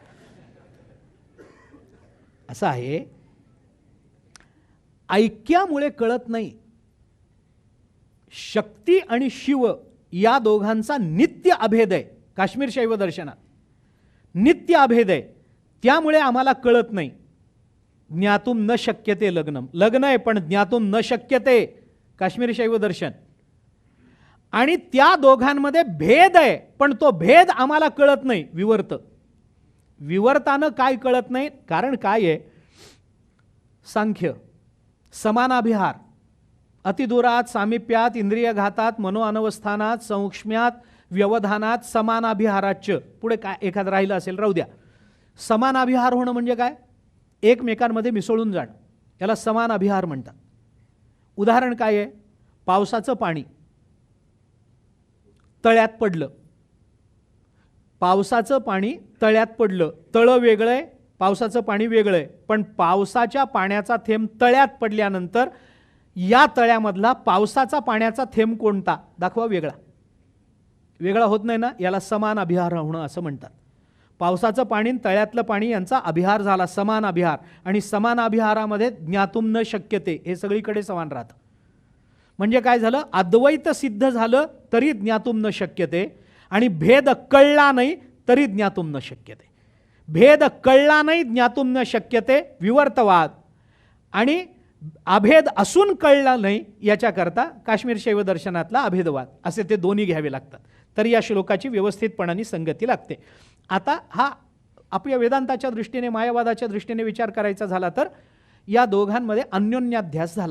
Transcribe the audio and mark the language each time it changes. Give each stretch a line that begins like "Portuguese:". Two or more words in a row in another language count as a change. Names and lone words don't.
Marathi: असं आहे. ऐक्यामुळे कळत नाही. शक्ती आणि शिव या दोघांचा नित्य अभेद आहे. काश्मीर शैव दर्शनात नित्य अभेद आहे, त्यामुळे आम्हाला कळत नाही.
Sanskrit: ज्ञातुम न शक्यते लग्नम,
Marathi: लग्न आहे पण
Sanskrit: ज्ञातुम न शक्यते,
Marathi: काश्मीर शैव दर्शन. आणि त्या दोघांमध्ये भेद आहे, पण तो भेद आम्हाला कळत नाही. विवर्त, विवर्तानं काय कळत नाही? कारण काय आहे?
Sanskrit: सांख्य, समानाभिहार, अतिदूरात, सामिप्यात, इंद्रिय घातात, मनोअनवस्थानात, संक्ष्म्यात, व्यवधानात, समानाभिहाराच्य.
Marathi: पुढे काय एखादं राहिलं असेल राहू द्या. समानाभिहार होणं म्हणजे काय? एकमेकांमध्ये मिसळून जाणं, याला समानाभिहार म्हणतात. उदाहरण काय आहे? पावसाचं पाणी तळ्यात पडलं, पावसाचं पाणी तळ्यात पडलं. तळं वेगळं आहे, पावसाचं पाणी वेगळं आहे. पण पावसाच्या पाण्याचा थेंब तळ्यात पडल्यानंतर या तळ्यामधला पावसाचा पाण्याचा थेंब कोणता? दाखवा. वेगळा. वेगळा होत नाही ना, याला समान अभिहार होणं असं म्हणतात. पावसाचं पाणी तळ्यातलं पाणी यांचा अभिहार झाला, समान अभिहार. आणि समान अभिहारामध्ये
Sanskrit: ज्ञातुम न शक्यते,
Marathi: हे सगळीकडे समान राहतं. म्हणजे काय झालं? अद्वैत सिद्ध झालं तरी
Sanskrit: ज्ञातुम न शक्यते,
Marathi: आणि भेद कळला नाही तरी
Sanskrit: ज्ञातुम न शक्यते.
Marathi: भेद कळला नाही,
Sanskrit: ज्ञातुम न शक्यते, विवर्तवाद.
Marathi: आणि अभेद असून कळला नाही याच्याकरता काश्मीर शैव दर्शनातला अभेदवाद, असे ते दोन्ही घ्यावे लागतात. तर या श्लोकाची व्यवस्थितपणाने संगती लागते. आता हा आपल्या वेदांताच्या दृष्टीने, मायावादाच्या दृष्टीने विचार करायचा झाला तर या दोघांमध्ये अन्योन्याध्यास झाला.